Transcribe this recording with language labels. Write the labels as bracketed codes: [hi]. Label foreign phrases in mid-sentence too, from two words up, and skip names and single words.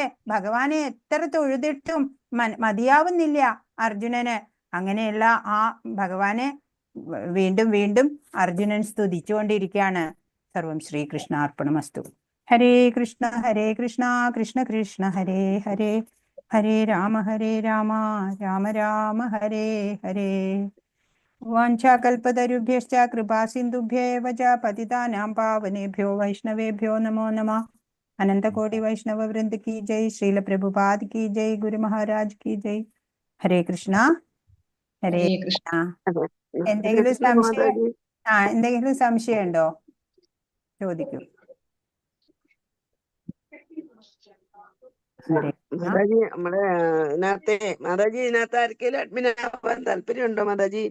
[ml] ഭഗവാനെ എത്ര തൊഴുതിട്ടും മതിയാവുന്നില്ല അർജുനന്. അങ്ങനെയുള്ള ആ ഭഗവാനെ വീണ്ടും വീണ്ടും അർജുനൻ സ്തുതിച്ചുകൊണ്ടിരിക്കുകയാണ്. [sa] സർവം ശ്രീകൃഷ്ണാർപ്പണമസ്തു. ഹരേ കൃഷ്ണ കൃഷ്ണ കൃഷ്ണ ഹരേ ഹരേ, ഹരേ രാമ രാമ രാമ ഹരേ ഹരേ. വാഞ്ചാകൽപതരുഭ്യശ്ച കൃപാസിന്ധുഭ്യേവ ച പതിതാനാം പാവനേഭ്യോ വൈഷ്ണവേഭ്യോ നമോ നമഃ. [hi] अनन्तकोटि वैष्णव वृन्द की जय. श्रील प्रभुपाद की जय. गुरु महाराज की जय. [sa] ഹരേ കൃഷ്ണ ഹരേ കൃഷ്ണ. [ml] എന്തെങ്കിലും സംശയം ഉണ്ടോ? ചോദിക്കൂ. മാതാജി, നമ്മുടെ ഇതിനകത്ത് ആർക്കെങ്കിലും അഡ്മിൻ ആവാൻ താല്പര്യമുണ്ടോ മാതാജി?